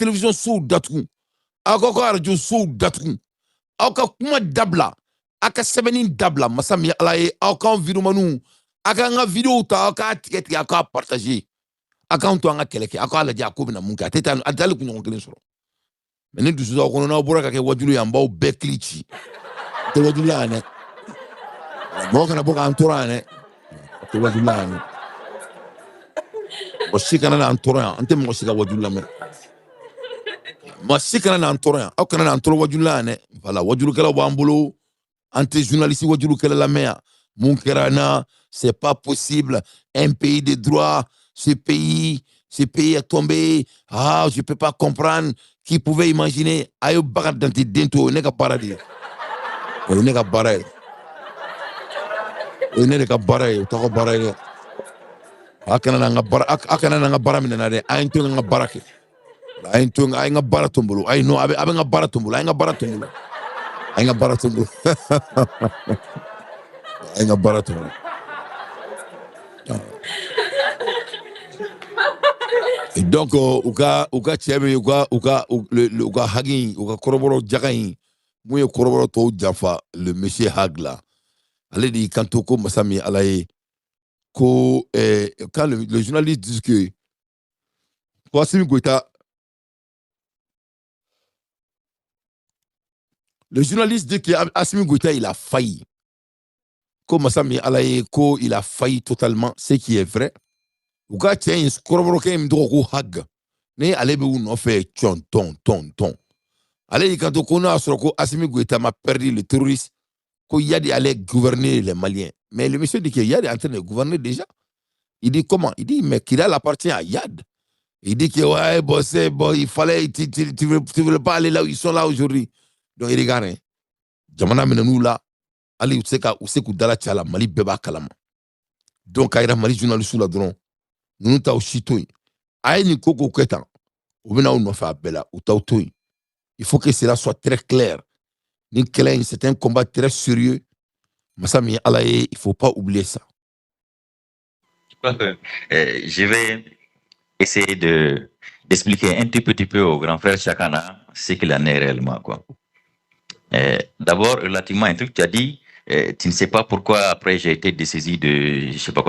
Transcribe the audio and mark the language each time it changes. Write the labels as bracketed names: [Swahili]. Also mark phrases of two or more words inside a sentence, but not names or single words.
[Bambara] télévision sow datugu aw ka radio sow datugu aw ka kuma dabila aw ka sɛbɛnni dabila masa min ye ala ye aw k'an vidéomaniw aw k'an ka vidéo ta aw k'a tigɛ tigɛ aw k'a partager aw k'an to an ka kɛlɛ kɛ aw k'a lajɛ a ko bɛna mun kɛ a tɛ taa a tɛ hali kunɲɔgɔn kelen sɔrɔ mais ni dusu t'aw kɔnɔ n'aw bɔra ka kɛ wajulu ye an b'aw bɛɛ kili ci a tɛ wajulu la yan dɛ mɔgɔ kana bɔ k'an tɔɔrɔ yan dɛ a tɛ wajulu la yan dɛ mɔgɔ si kana n'an tɔɔrɔ yan an tɛ mɔgɔ si ka wajulu lamɛn mɔgɔ si kana n'an tɔɔrɔ yan aw kana n'an tɔɔrɔ wajulu la yan dɛ voilà wajulukɛlaw b'an bolo an tɛ journaliste wajulukɛla lamɛn yan mun kɛra na [French] c'est pas possible un pays de droit ce pays est tombé je peux pas comprendre qui pouvait imaginer [Bambara] a ye Bakari Dante den to o ye ne ka baara de ye o ye ne ka baara ye o ye ne de ka baara ye o t'aw ka baara ye dɛ a kana n'an ka baara minɛ na dɛ a ye n to n ka baara kɛ a ye n ka baara to n bolo a ye non a bɛ n ka baara to n bolo a ye n ka baara to n bolo a ye n ka baara to n bolo a ye n ka baara to n bolo [French] et donc [Bambara] u ka cɛ min u ka hagi u ka kɔrɔbɔrɔ jaga in mun ye kɔrɔbɔrɔ tɔw janfa [French] le monsieur [Bambara] Hag la ale de y'i kanto ko masa min ye ala ye ko [French] quand le journaliste dit que Assimi Goïta le journaliste dit que Assimi [Bambara] Goïta [French] il a failli [Bambara] ko masa min ye ala ye ko [French] il a failli totalement ce qui est vrai [Bambara] u ka cɛ in kɔrɔbɔrɔkɛ in tɔgɔ ko Hag ni ale bɛ u nɔfɛ tɔn ale y'i kanto ko n'a y'a sɔrɔ [French] ko Assimi Goïta ma perdu le terroriste ko Yadi allait gouverner les Maliens mais le monsieur dit que Yadi est en train de gouverner déjà il dit comment il dit mais Kidal appartient à Yad il dit que ouais bon il fallait tu veux pas aller là où ils sont là aujourd'hui donc il regarde [Bambara] jamana minanu la ali u se k'u dala cɛ a la Mali bɛɛ b'a kalama donc a yira Mali journaliste la dɔrɔn ninnu t'aw si to yen a ye nin ko kɛ tan u bɛna aw nɔfɛ a bɛɛ la u t'aw to yen [French] il faut que cela soit très clair [Bambara] nin kɛlɛ in [French] c'est un combat très sérieux [Bambara] masa min ye ala ye [French] il faut pas oublier ça. Je vais essayer d'expliquer un tout petit peu au grand frère Chakana ce qu'il en est réellement, quoi. D'abord, relativement à un truc, tu as dit, tu ne sais pas pourquoi après j'ai été dessaisi de, je sais pas quoi.